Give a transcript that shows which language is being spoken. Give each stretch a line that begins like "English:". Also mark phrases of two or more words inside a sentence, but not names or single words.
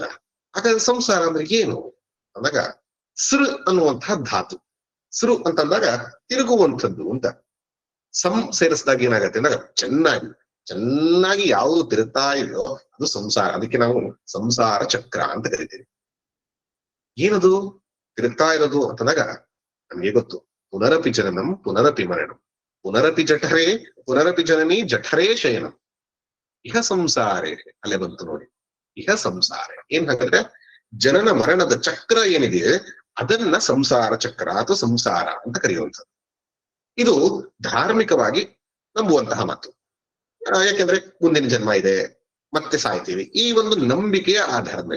Kannada: ಹಾಗಾದ್ರೆ ಸಂಸಾರ ಅಂದ್ರೆ ಏನು ಅಂದಾಗ, ಸೃ ಅನ್ನುವಂತಹ ಧಾತು, ಸೃ ಅಂತಂದಾಗ ತಿರುಗುವಂಥದ್ದು ಅಂತ. ಸೇರಿಸಿದಾಗ ಏನಾಗತ್ತೆ ಅಂದಾಗ, ಚೆನ್ನಾಗಿ ಯಾವುದು ತಿರುಗ್ತಾ ಇದೆಯೋ ಅದು ಸಂಸಾರ. ಅದಕ್ಕೆ ನಾವು ಸಂಸಾರ ಚಕ್ರ ಅಂತ ಕರಿತೀವಿ. ಏನದು ತಿರುಗ್ತಾ ಇರೋದು ಅಂತಂದಾಗ ನಮ್ಗೆ ಗೊತ್ತು,
Sanskrit: ಪುನರಪಿ ಜನನಂ ಪುನರಪಿ ಮರಣಂ, ಪುನರಪಿ ಜಠರೇ ಪುನರಪಿ ಜನನಿ ಜಠರೇ ಶಯನಂ, ಇಹ ಸಂಸಾರೇ.
Kannada: ಅಲ್ಲೇ ಬಂತು ನೋಡಿ,
Sanskrit: ಇಹ ಸಂಸಾರ.
Kannada: ಏನ್ ಹಾಗಾದ್ರೆ ಜನನ ಮರಣದ ಚಕ್ರ ಏನಿದೆ ಅದನ್ನ ಸಂಸಾರ ಚಕ್ರ ಅಥವಾ ಸಂಸಾರ ಅಂತ ಕರೆಯುವಂಥದ್ದು. ಇದು ಧಾರ್ಮಿಕವಾಗಿ ನಂಬುವಂತಹ ಮಾತು. ಯಾಕೆಂದ್ರೆ ಮುಂದಿನ ಜನ್ಮ ಇದೆ, ಮತ್ತೆ ಸಾಯ್ತೀವಿ, ಈ ಒಂದು ನಂಬಿಕೆಯ ಆಧಾರದ ಮೇಲೆ.